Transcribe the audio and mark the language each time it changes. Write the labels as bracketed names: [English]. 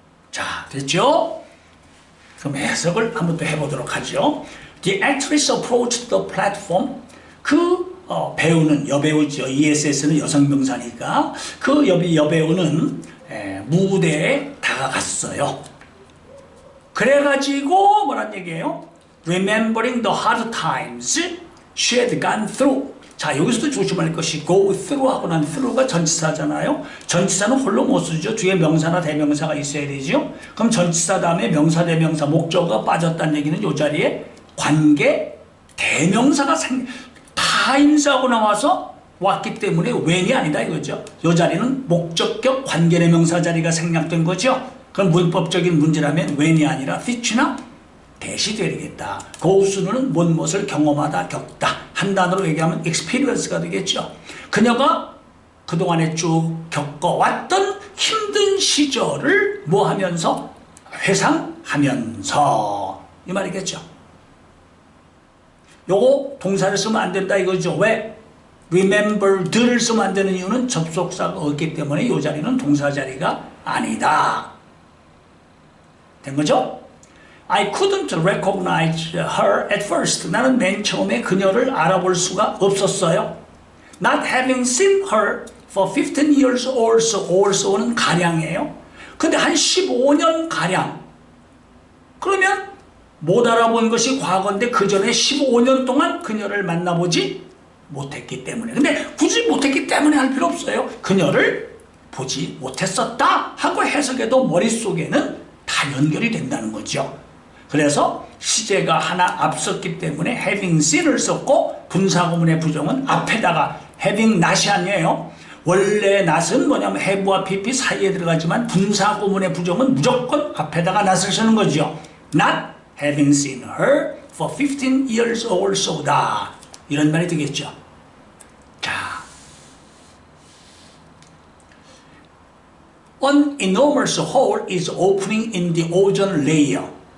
[Korean] 자, 됐죠? 그럼 해석을 한번 또 해보도록 하죠. [English] The actress approached the platform. [Korean] 그 배우는 여배우죠. ESS는 여성명사니까 그 여배우는 무대에 다가갔어요. 그래가지고 뭐란 얘기예요? [English] Remembering the hard times she had gone through. [Korean] 자, 여기서도 조심할 것이 go through 하고 난 through가 전치사잖아요. 전치사는 홀로 못 쓰죠. 뒤에 명사나 대명사가 있어야 되죠. 그럼 전치사 다음에 명사, 대명사, 목적어가 빠졌다는 얘기는 이 자리에 관계, 대명사가 times하고 나와서 왔기 때문에 when이 아니다 이거죠. 이 자리는 목적격 관계대명사 자리가 생략된 거죠. 그럼 문법적인 문제라면 when이 아니라 which나 대시 되겠다. 고우수는 무엇을 경험하다, 겪다. 한 단어로 얘기하면 experience가 되겠죠. 그녀가 그동안에 쭉 겪어왔던 힘든 시절을 뭐 하면서? 회상하면서. 이 말이겠죠. 요거 동사를 쓰면 안 된다 이거죠. 왜? remember를 쓰면 안 되는 이유는 접속사가 없기 때문에 이 자리는 동사 자리가 아니다. 된 거죠? [English] I couldn't recognize her at first. [Korean] 나는 맨 처음에 그녀를 알아볼 수가 없었어요. [English] Not having seen her for 15 years or so. [Korean] or so는 가량이에요. 근데 한 15년 가량. 그러면 못 알아본 것이 과거인데 그 전에 15년 동안 그녀를 만나보지 못했기 때문에. 근데 굳이 못했기 때문에 할 필요 없어요. 그녀를 보지 못했었다 하고 해석해도 머릿속에는 다 연결이 된다는 거죠. 그래서 시제가 하나 앞섰기 때문에 having seen을 썼고 분사구문의 부정은 앞에다가 having not이 아니에요. 원래 not은 뭐냐면 have와 pp 사이에 들어가지만 분사구문의 부정은 무조건 앞에다가 not을 쓰는 거죠. [English] Not having seen her for 15 years or so다. [Korean] 이런 말이 되겠죠. [English] 자, An enormous hole is opening in the ozone layer.